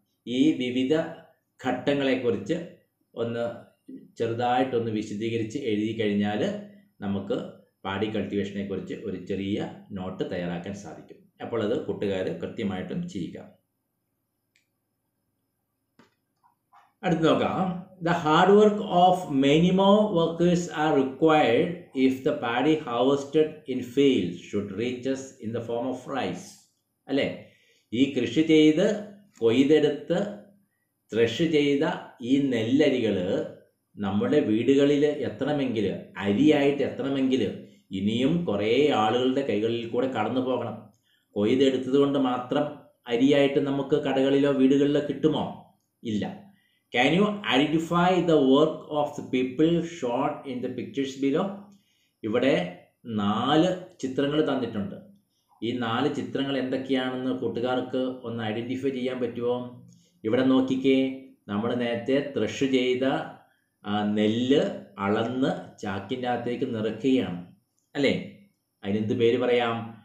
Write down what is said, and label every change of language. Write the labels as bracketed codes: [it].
[ml] ഈ വിവിധ ഘട്ടങ്ങളെക്കുറിച്ച് ഒന്ന് ചെറുതായിട്ടൊന്ന് വിശദീകരിച്ച് എഴുതി കഴിഞ്ഞാൽ നമുക്ക് പാഡി കൾട്ടിവേഷനെ കുറിച്ച് ഒരു ചെറിയ നോട്ട് തയ്യാറാക്കാൻ സാധിക്കും. അപ്പോൾ അത് കൂട്ടുകാർ കൃത്യമായിട്ടും ചെയ്യുക. അടുത്ത് നോക്കാം. [en] The hard work of many more workers are required if the paddy harvested in fields should reach us in the form of rice. [ml] അല്ലേ? ഈ കൃഷി ചെയ്ത് കൊയ്തെടുത്ത് ത്രഷ് ചെയ്ത ഈ നെല്ലരികൾ നമ്മുടെ വീടുകളിൽ എത്തണമെങ്കിൽ, അരിയായിട്ട് എത്തണമെങ്കിൽ ഇനിയും കുറേ ആളുകളുടെ കൈകളിൽ കൂടെ കടന്നു പോകണം. കൊയ്തെടുത്തത് കൊണ്ട് മാത്രം അരിയായിട്ട് നമുക്ക് കടകളിലോ വീടുകളിലോ കിട്ടുമോ? ഇല്ല. [en] Can you identify the work of the people shown in the pictures below? [ml] ഇവിടെ 4 ചിത്രങ്ങൾ തന്നിട്ടുണ്ട്. ഈ 4 ചിത്രങ്ങൾ എന്തൊക്കെയാണെന്ന് കൂട്ടുകാർക്ക് ഒന്ന് ഐഡൻറ്റിഫൈ ചെയ്യാൻ പറ്റുമോ? ഇവിടെ നോക്കിക്കേ, നമ്മൾ നേരത്തെ ത്രഷ് ചെയ്ത നെല്ല് അളന്ന് ചാക്കിൻ്റെ അകത്തേക്ക് നിറയ്ക്കുകയാണ് അല്ലേ? അതിനെന്ത് പേര് പറയാം?